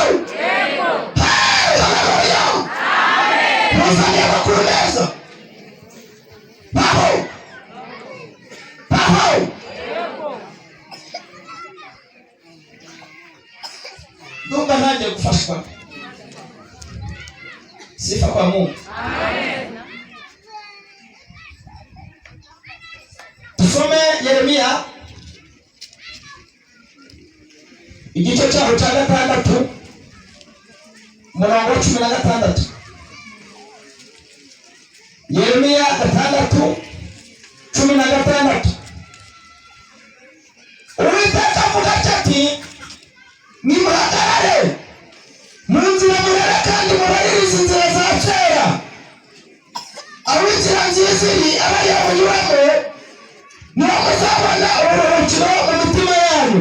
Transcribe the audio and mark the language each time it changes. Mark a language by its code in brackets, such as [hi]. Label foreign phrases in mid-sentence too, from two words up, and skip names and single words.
[rw] Haleluya. Amen. Muzanye abakuru neza baho baho. Ndumva nanjye gufashwa. [sw] Sifa kwa Mungu. Amen. [rw] Tusome Yeremiya igice cyaho cya 6 umurongo wa 16. Yeremiya 6:16. Uwiteka avuga ati nimuhagarare mu nzira murere kandi mubaririze inzira za kera aho inzira nziza iri abayawunyuramo niho muzabona uburuhukiro mu mitima yanyu.